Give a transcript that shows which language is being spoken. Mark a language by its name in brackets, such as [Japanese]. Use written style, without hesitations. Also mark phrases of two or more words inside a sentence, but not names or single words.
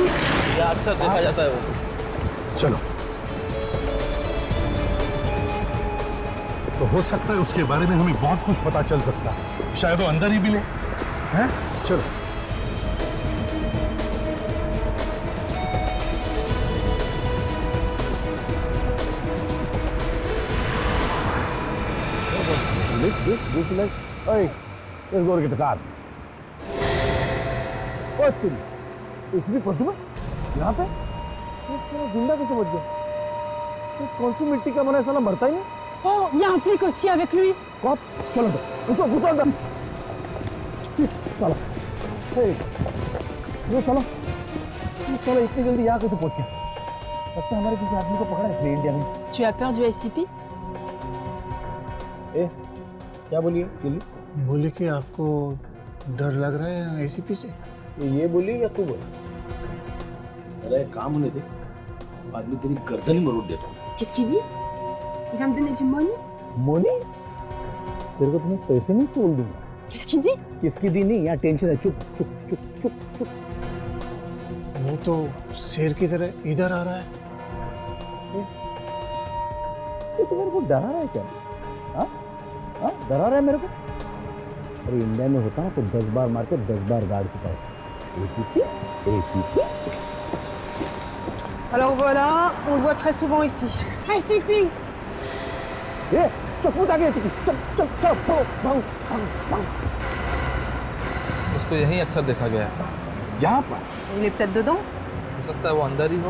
[Hindi] ये अक्सर देखा जाता है वो। चलो। तो हो सकता है उसके बारे में हमें बहुत कुछ पता चल सकता है, शायद वो अंदर ही मिले। हैं? चलो। [English] This, hey, let's go get the car. What's this? [Hindi] इसमें प्रतिमा यहाँ पे जिंदा कैसे बच गया? कौन सी मिट्टी का बना है, साला मरता ही नहीं। [French] Oh, il y a un flic aussi avec lui. [Hindi] कौन? चलो तो, उसको अंदर। साला, ये साला इतनी जल्दी यहाँ कैसे पहुँच गया? लगता है हमारे किसी आदमी को पकड़ा है इंडिया में। [French] Tu as peur du SCP? [Hindi] क्या बोलिए चिल्ली? बोले कि आपको डर लग रहा है एसीपी से। ये बोली या तू बोली? अरे काम होने दे, आदमी तेरी गर्दन ही मरोड़ देता हूँ। [French] Qu'est-ce qu'il dit? Il va me donner du money? [Hindi] मोनी? तेरे को तुम्हें पैसे नहीं छोड़ दूंगा। [French] Qu'est-ce qu'il dit? [Hindi] किसकी दी नहीं, यहाँ टेंशन है। चुप। वो तो शेर की तरह इधर आ रहा है। तो मेरे को डरा रहा है क्या? हाँ, डरा रहा है मेरे को? अरे इंडिया में होता है तो 10 बार मार के 10 बार गाड़ चुका है। ACP. [French] Alors voilà, on le voit très souvent ici. SCP! [Hindi] उसको यहीं अक्सर देखा गया है। यहाँ पर? [French] Il est peut-être dedans? [Hindi] हो सकता है वो अंदर ही हो।